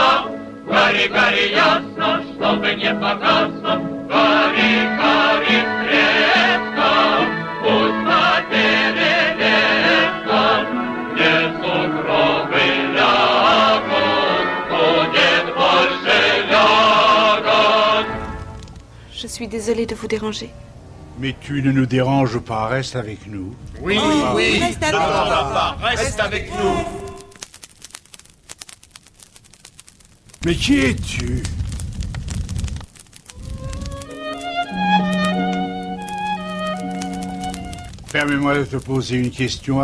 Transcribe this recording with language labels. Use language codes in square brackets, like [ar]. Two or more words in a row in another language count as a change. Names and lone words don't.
[ru] Гори, гори ясно, чтобы не погасло, гори, гори с треском, пусть по перелескам, где сугробы лягут, будет больше ягод. [fr] Je suis désolée de vous déranger. Mais tu ne nous déranges pas, reste avec nous. Oui, oui, reste avec nous. Reste avec nous. Mais qui es-tu? Permets-moi de te poser une question.